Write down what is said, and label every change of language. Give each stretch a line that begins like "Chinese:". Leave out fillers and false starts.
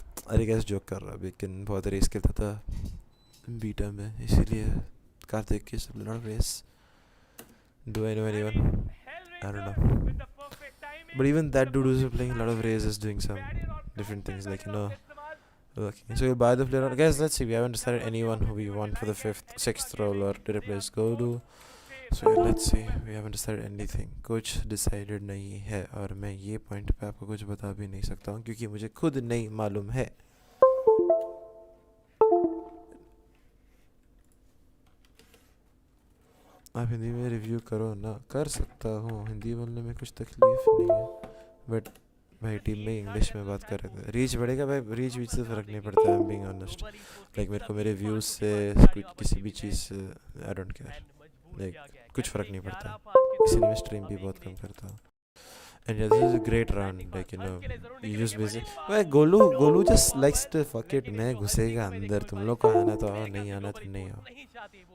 Hindi: अरे कैसे जोक कर रहा, लेकिन बहुत रेस खेलता था बीटा में, इसीलिए कार्तिक की सब
English: lot of race. Do I know anyone? I don't know. But even that dude who's playing a lot of race is doing some different things, like, you know. Okay, so you buy the player. Guys, let's see. We haven't decided anyone who we want for the 5th, 6th role or to replace Godu. So yeah, let's see. We haven't decided anything.
Hindi: कुछ decided नहीं है, और मैं ये point पे आपको कुछ बता भी नहीं सकता हूँ क्योंकि मुझे खुद नहीं मालूम है. आप हिंदी में रिव्यू करो ना. कर सकता हूँ, हिंदी बोलने में कुछ तकलीफ नहीं है, बट भाई टीम में इंग्लिश में बात कर रहे थे. रीच बढ़ेगा भाई, रीच से फ़र्क नहीं पड़ता है.
English: being honest,
Hindi: लाइक मेरे को मेरे व्यूज़ से किसी भी चीज़ से
English: I don't care,
Hindi: लाइक कुछ फ़र्क नहीं पड़ता, इसीलिए मैं स्ट्रीम भी बहुत कम करता हूँ.
English: And yeah, this is a great round, like, you know, you just basic. Well, Golu just likes to fuck it.
Hindi: मैं घुसेगा अंदर, तुम लोग को आना तो आओ, नहीं आना तो नहीं आओ.